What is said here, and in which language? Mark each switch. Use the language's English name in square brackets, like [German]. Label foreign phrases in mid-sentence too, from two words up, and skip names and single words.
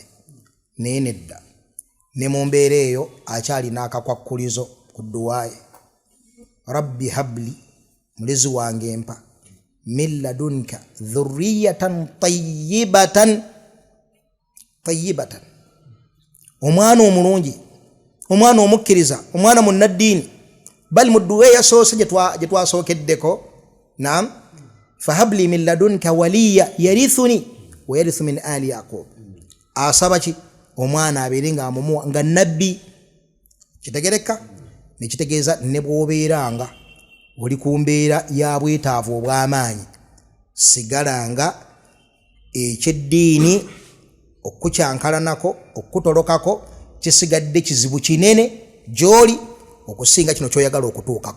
[Ganda] Naye nedda ne mu mbeera eyo akyalina akakwakkulizo ku dduwaaye [Arabic] رب هب لي [Ganda] mulezi wange mpa [Arabic] من لدنك ذرية طيبة [Ganda] omwana omulungi omwana omukkiriza omwana munnaddiini bali mu dduwa eyasoose gye twasookeddeko naam [Arabic] فهب لي من لدنك وليا يرثني ويرث من آل يعقوب. [Ganda] Asaba ki omwana abeere nga amumuwa nga nabbi. Kitegereka nekitegeeza ne bw'obeeranga oli ku mbeera ya bwetaavu obw'amaanyi sigalanga ekyeddiini okukyankalanako okutolokako kisigadde kizibu kinene gy'oli okusinga kino ky'oyagala okutuukako.